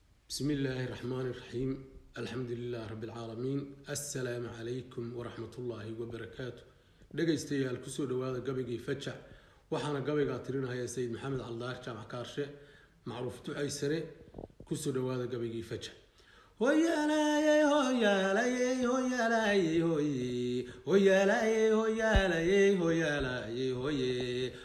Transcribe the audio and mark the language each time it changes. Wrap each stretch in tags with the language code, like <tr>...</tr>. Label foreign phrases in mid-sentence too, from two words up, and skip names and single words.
<ar>بسم الله الرحمن الرحيم. الحمد لله رب العالمين. السلام عليكم ورحمة الله وبركاته.</ar> <so>Dhegaystayaal, ku soo dhawaada gabaygii Fajac. Waxaana gabaygaa tirinaya Sayid Maxamed Caldaar Jaamac Kaarshe, macruuf Ducay Sare. Ku soo dhawaada gabaygii Fajac. Hoyaalayey, hoyaalayey, hoyaalayey, hoye. Hoyaalayey, hoyaalayey, hoyaalayey, hoye.</so>